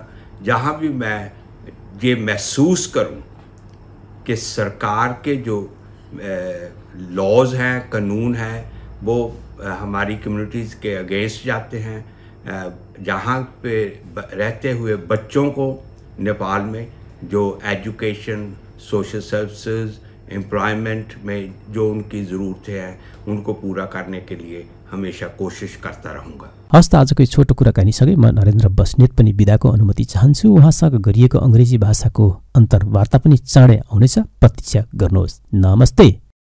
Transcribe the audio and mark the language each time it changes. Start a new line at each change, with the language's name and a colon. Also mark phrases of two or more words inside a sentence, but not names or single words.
Hindi: जहाँ भी मैं ये महसूस करूँ कि सरकार के जो लॉज हैं, कानून हैं, वो हमारी कम्युनिटीज़ के अगेंस्ट जाते हैं, जहाँ पे रहते हुए बच्चों को नेपाल में जो
English: education, social services, employment
Hindi: में जो उनकी ज़रूरतें हैं उनको पूरा करने के लिए हमेशा कोसिस करता रहूँगा।
Nepali: हस् त आजको छोटो कुराकानीसँगै म नरेन्द्र बस्नेत पनि बिदाको अनुमति चाहन्छु। उहाँसँग गरिएको अङ्ग्रेजी भाषाको अन्तर्वार्ता पनि चाँडै आउनेछ, प्रतीक्षा गर्नुहोस्। नमस्ते।